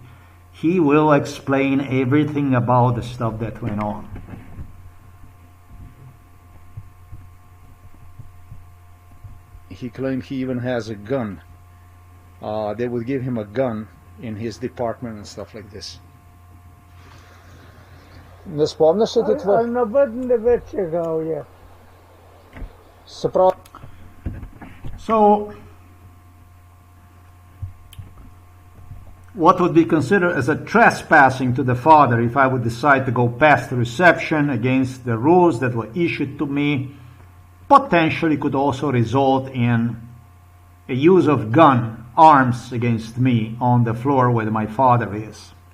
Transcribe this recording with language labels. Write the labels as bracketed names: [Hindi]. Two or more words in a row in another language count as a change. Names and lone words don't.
[English] He will explain everything about the stuff that went on. He claimed he even has a gun. They would give him a gun in his department and stuff like this. [Bulgarian] Не спомняш ли ти това? [English] So, what would be considered as a trespassing to the father if I would decide to go past the reception against the rules that were issued to me, potentially could also result in a use of gun, arms against me on the floor where my father is.